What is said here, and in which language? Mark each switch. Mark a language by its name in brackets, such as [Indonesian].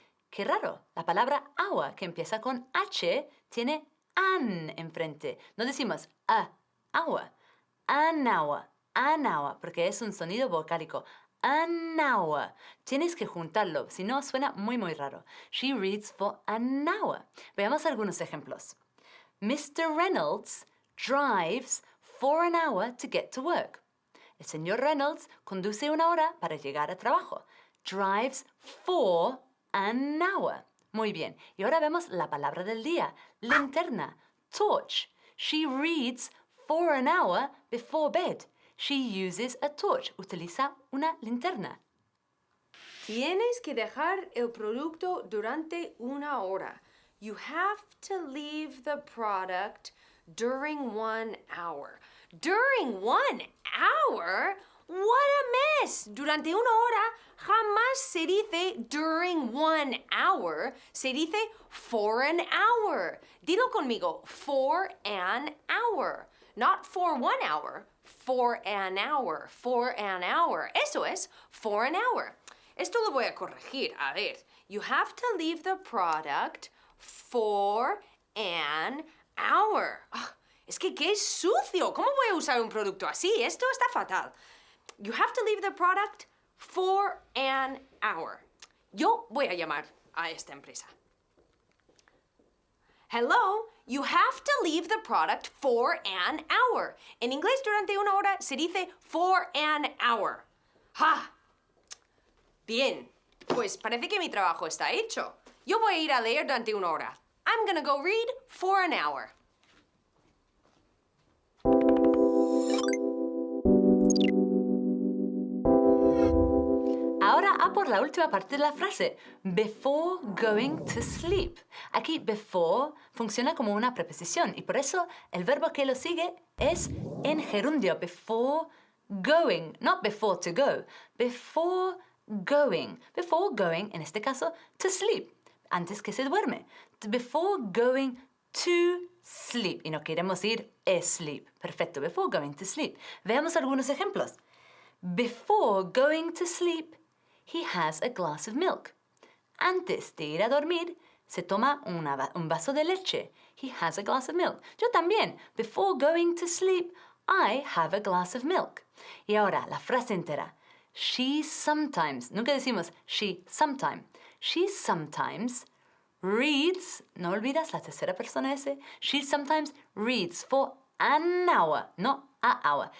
[Spanish] Qué raro, la palabra hour que empieza con H tiene an enfrente. No decimos [English] a hour, an hour, [Spanish] porque es un sonido vocálico. [English] An hour. [Spanish] Tienes que juntarlo, si no suena muy muy raro. [English] She reads for an hour. [Spanish] Veamos algunos ejemplos. [English] Mr. Reynolds drives for an hour to get to work. [Spanish] El señor Reynolds conduce una hora para llegar a trabajo. [English] Drives for an hour. [Spanish] Muy bien. Y ahora vemos la palabra del día. Linterna. Torch. [English] She reads for an hour before bed. She uses a torch. [Spanish] Utiliza una linterna. Tienes que dejar el producto durante una hora. [English] You have to leave the product during 1 hour. During 1 hour? What a mess! [Spanish] Durante una hora jamás se dice [English] during 1 hour. [Spanish] Se dice [English] for an hour. [Spanish] Dilo conmigo, for an hour. [English] Not for 1 hour, for an hour, for an hour. [Spanish] Eso es, [English] for an hour. [Spanish] Esto lo voy a corregir. A ver, [English] you have to leave the product for an hour. [Spanish] Es que qué sucio. ¿Cómo voy a usar un producto así? Esto está fatal. [English] You have to leave the product for an hour. [Spanish] Yo voy a llamar a esta empresa. [English] Hello, you have to leave the product for an hour. [Spanish] En inglés, durante una hora se dice [English] for an hour. [Spanish] ¡Ja! Bien, pues parece que mi trabajo está hecho. Yo voy a ir a leer durante una hora. [English] I'm gonna go read for an hour. [Spanish] Ahora a por la última parte de la frase. [English] Before going to sleep. [Spanish] Aquí before funciona como una preposición y por eso el verbo que lo sigue es en gerundio. [English] Before going, not before to go. Before going. Before going, [Spanish] en este caso, [English] to sleep. [Spanish] Antes que se duerme. [English] Before going to sleep. [Spanish] Y no queremos ir [English] asleep. [Spanish] Perfecto. [English] Before going to sleep. [Spanish] Veamos algunos ejemplos. [English] Before going to sleep, he has a glass of milk. [Spanish] Antes de ir a dormir, se toma un vaso de leche. [English] He has a glass of milk. [Spanish] Yo también. [English] Before going to sleep, I have a glass of milk. [Spanish] Y ahora, la frase entera. [English] She sometimes, [Spanish] nunca decimos [English] she sometime. She sometimes reads, [Spanish] no olvidas la tercera persona ese. [English] She sometimes reads for an hour, no a hour.